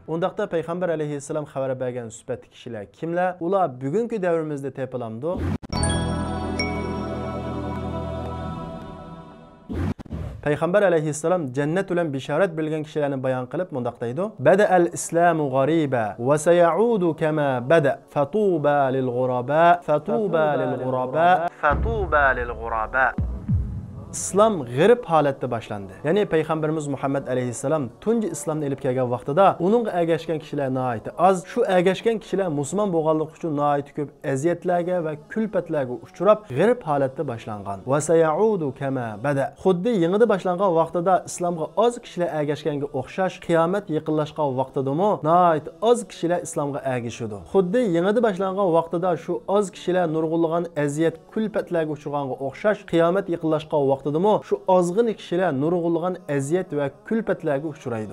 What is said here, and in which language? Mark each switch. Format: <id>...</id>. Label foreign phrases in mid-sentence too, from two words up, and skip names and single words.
<uz>Undaqda payg'ambar alayhissalom xabar bergan sifatli kishilar kimlar? Ular bugungi davrimizda tepilamdi. Payg'ambar alayhissalom jannat bilan bishorat bilgan kishilarni bayon qilib mundaq deydi:</uz> <ar>"بدأ الإسلام غريبا وسيعود كما بدأ. فطوبى للغرباء فطوبى للغرباء فطوبى للغرباء."</ar> <uz>İslam g'arib holatda boshlandi. Ya'ni payg'ambarimiz Muhammad alayhissalom tunji islomni elib kelgan vaqtida uningga ergashgan kishilar nihoyat az. Shu ergashgan kishilar musulmon bo'lganligi uchun nihoyat ko'p aziyatlarga va kulfatlarga uchrab g'arib holatda boshlangan.</uz> <ar>وسيعود كما بدأ.</ar> <uz>Xuddi yengida boshlangan vaqtida islomga oz kishilar ergashganga o'xshash qiyomat yaqinlashgan vaqtidami nihoyat oz kishilar islomga ergashadi. Xuddi yengida boshlangan vaqtida shu oz kishilar nurg'unlagan aziyat kulfatlarga uchraganga o'xshash qiyomat yaqinlashgan vaqtidami shu ozg'in kishilar nurg'unlagan aziyat va kulfatlarga uchraydi.</uz>